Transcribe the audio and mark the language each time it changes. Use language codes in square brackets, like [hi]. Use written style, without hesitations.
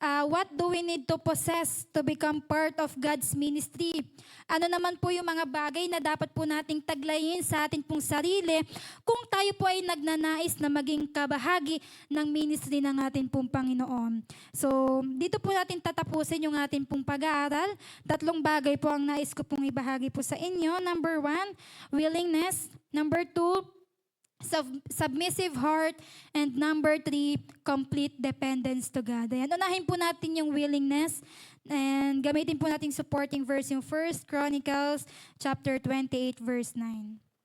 [en] What do we need to possess to become part of God's ministry? [tl] Ano naman po yung mga bagay na dapat po nating taglayin sa ating pong sarili kung tayo po ay nagnanais na maging kabahagi ng ministry ng ating pong Panginoon. So, dito po natin tatapusin yung ating pong pag-aaral. 3 bagay po ang nais ko pong ibahagi po sa inyo. [en] Number 1, willingness. Number 2, submissive heart, and number 3, complete dependence to God. [tl] Ayan, unahin po natin yung willingness and gamitin po natin supporting verse yung 1 Chronicles chapter 28 verse 9.